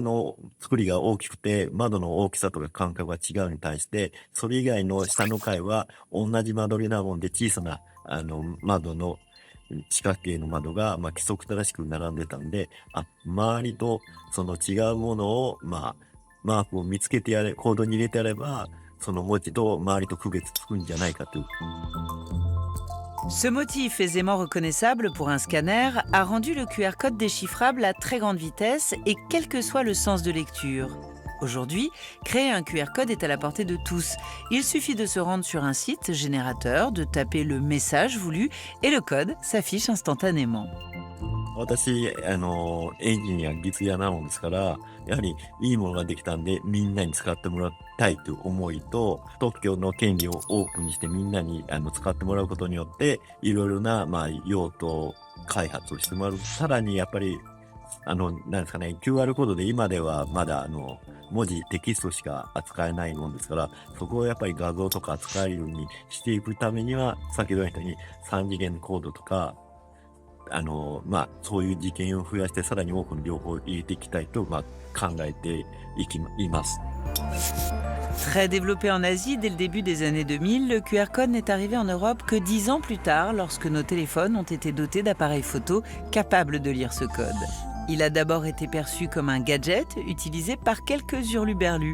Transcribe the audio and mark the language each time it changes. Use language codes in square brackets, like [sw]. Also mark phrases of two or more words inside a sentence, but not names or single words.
[ja] の作りが大きくて、窓の大きさとか間隔が違うに対して、それ以外の下の階は同じ間取りなもんで小さな窓の四角形の窓が規則正しく並んでたんで、周りと違うものをマークを見つけてコードに入れてやれば、その文字と周りと区別つくんじゃないかという。 [fr] Ce motif aisément reconnaissable pour un scanner a rendu le QR code déchiffrable à très grande vitesse et quel que soit le sens de lecture. Aujourd'hui, créer un QR code est à la portée de tous. Il suffit de se rendre sur un site générateur, de taper le message voulu et le code s'affiche instantanément. [ja] 私、エンジニア、技術屋なもんですから、やはりいいものができたんで、みんなに使ってもらいたいという思いと、特許の権利をオープンにしてみんなに使ってもらうことによって、いろいろな、用途開発をしてもらう。さらにやっぱり、なんですかね、QR コードで今ではまだ文字、テキストしか扱えないもんですから、そこをやっぱり画像とか扱えるようにしていくためには、先ほど言ったように3次元のコードとか、そういう事件を増やして、さらに多くの情報を入れていきたいと、考えています。 [fr] Très développé en Asie dès le début des années 2000, le QR code n'est arrivé en Europe que 10 ans plus tard, lorsque nos téléphones ont été dotés d'appareils photo capables de lire ce code. Il a d'abord été perçu comme un gadget utilisé par quelques hurluberlus.